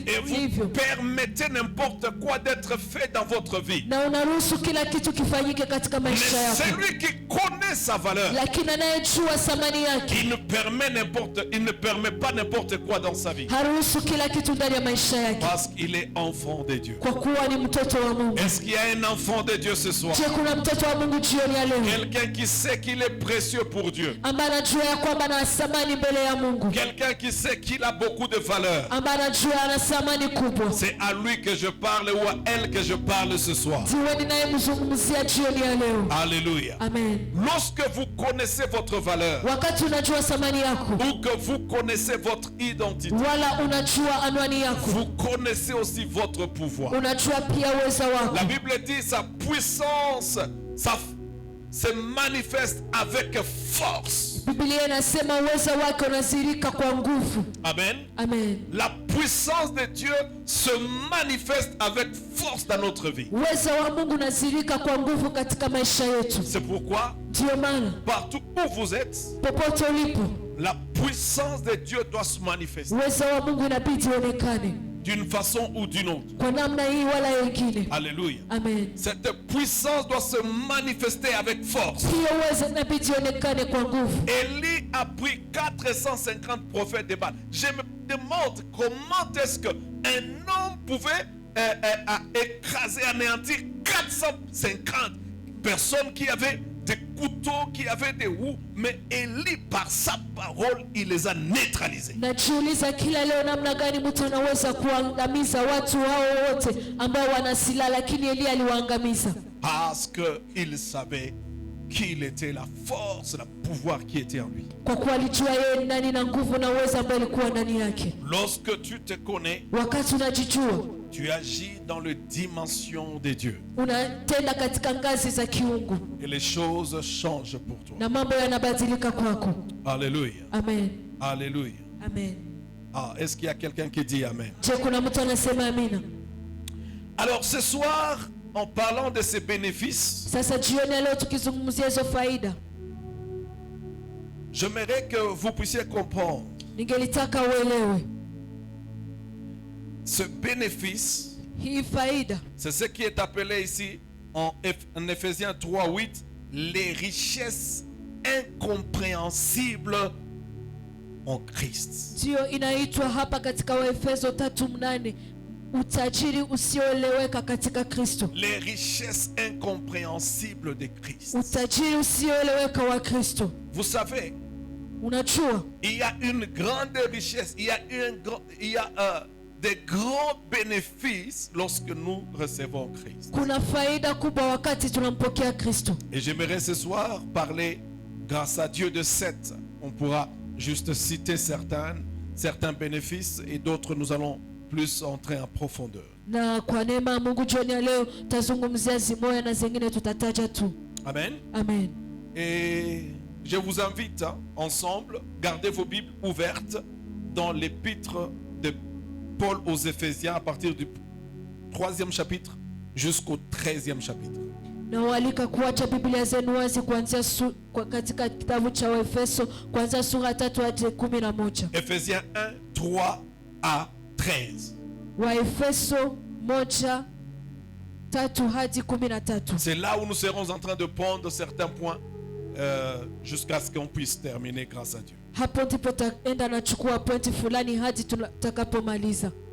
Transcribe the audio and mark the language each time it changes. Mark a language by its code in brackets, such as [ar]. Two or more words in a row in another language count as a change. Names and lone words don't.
[fr] et vous [sw] ulivyo [fr] permettez n'importe quoi d'être fait dans votre vie. [sw] na unaruhusu kila kitu kifanyike katika [fr] Mais [sw] maisha yako, [fr] celui qui connaît sa valeur, [sw] lakini anayejua thamani yake [fr] il ne permet pas n'importe quoi dans sa vie. [sw] haruhusu kila kitu ndani ya maisha yake, [fr] Parce qu'il est enfant de Dieu. [sw] kwa kuwa ni mtoto wa Mungu. [fr] Est-ce qu'il y a un enfant de Dieu ce soir? [sw] Je, kuna mtoto wa Mungu jioni ya leo [fr] Quelqu'un qui sait qu'il est précieux pour Dieu. [sw] ambaye anajua ya kwamba ana thamani mbele ya Mungu, [fr] Quelqu'un qui sait qu'il a beaucoup de valeur. [sw] ambaye anajua ana thamani kubwa. [fr] C'est à lui que je parle ou à elle que je parle ce soir. [sw] Ndiwe ninayemzungumzia jioni ya leo. [fr] Alléluia. [sw] Amen. [fr] Lorsque vous connaissez votre valeur [sw] Wakati unajua thamani yako [fr] ou que vous connaissez votre identité, [sw] wala unajua anwani yako, [fr] vous connaissez aussi votre pouvoir. [sw] unajua pia uweza wako. [fr] La Bible dit sa puissance se manifeste avec force. [sw] Biblia inasema uweza wake unazirika kwa nguvu. Amen. Amen. [fr] La puissance de Dieu se manifeste avec force dans notre vie. [sw] Uweza wa Mungu unazirika kwa nguvu katika maisha yetu. [fr] C'est pourquoi, [sw] Ndiyo maana [fr] partout où vous êtes, [sw] popote ulipo, [fr] la puissance de Dieu doit se manifester [sw] uweza wa Mungu inabidi uonekane [fr] d'une façon ou d'une autre. [sw] kwa namna hii wala nyingine. [fr] Alléluia. [sw] Amen. [fr] Cette puissance doit se manifester avec force. [sw] Hiyo uweza inabidi uonekane kwa nguvu. [fr] Élie a pris 450 prophètes de Baal. Je me demande comment est-ce qu'un homme pouvait écraser, anéantir 450 personnes qui avaient des couteaux, qui avaient des roues. Mais Élie, par sa parole, il les a neutralisés. [sw] Najiuliza kila leo namna gani mtu anaweza kuangamiza watu hao wote ambao wana silaha, lakini Elia aliwaangamiza. [fr] Parce qu'il savait qu'il était la force, le pouvoir qui était en lui. [sw] Kwa kuwa alijua yeye nani na nguvu na uwezo ambao ulikuwa ndani yake. [fr] Lorsque tu te connais, [sw] Wakati unajijua, [fr] tu agis dans les dimensions de Dieu. [sw] unatenda katika ngazi za kiungu [fr] Et les choses changent pour toi. [sw] na mambo yanabadilika kwako. [fr] Alléluia. [sw] Amen. [fr] Alléluia. [sw] Amen. [fr] Ah, est-ce qu'il y a quelqu'un qui dit Amen? [sw] Je, kuna mtu anasema amina? [fr] Alors ce soir, en parlant de ces bénéfices, [sw] Sasa jioni ya leo tukizungumzia hizo faida, [fr] j'aimerais que vous puissiez comprendre [sw] ningelitaka uelewe [fr] ce bénéfice. [sw] hii faida. [fr] C'est ce qui est appelé ici en Éphésiens 3:8 les richesses incompréhensibles en Christ. [sw] Ndiyo inaitwa hapa katika Waefeso 3:8 utajiri usioeleweka katika Kristo. [fr] Les richesses incompréhensibles de Christ. [sw] Utajiri usioeleweka wa Kristo. [fr] Vous savez, [sw] Unajua [fr] il y a une grande richesse, il y a des grands bénéfices lorsque nous recevons Christ. [sw] kuna faida kubwa wakati tunampokea Kristo. [fr] Et j'aimerais ce soir parler, grâce à Dieu, de 7. On pourra juste citer certains bénéfices et d'autres nous allons plus entrer en profondeur. [sw] Na kwa neema ya Mungu jioni ya leo tazungumzia zimoya na zingine tutataja tu. Amen. Amen. [fr] Et je vous invite ensemble, gardez vos Bibles ouvertes dans l'épître de Paul aux Éphésiens à partir du 3e chapitre jusqu'au 13e chapitre. [sw] Na walika kuacha Biblia zenu wazi kuanzia katika kitabu cha Waefeso kuanzia sura 3 hadi 11. [fr] Éphésiens 1, 3 à 13. [sw] Waefeso 1:3 hadi 13. [fr] C'est là où nous serons en train de prendre certains points jusqu'à ce qu'on puisse terminer grâce à Dieu. [sw] Hapo ndipo taenda nachukua pointi fulani hadi tutakapomaliza.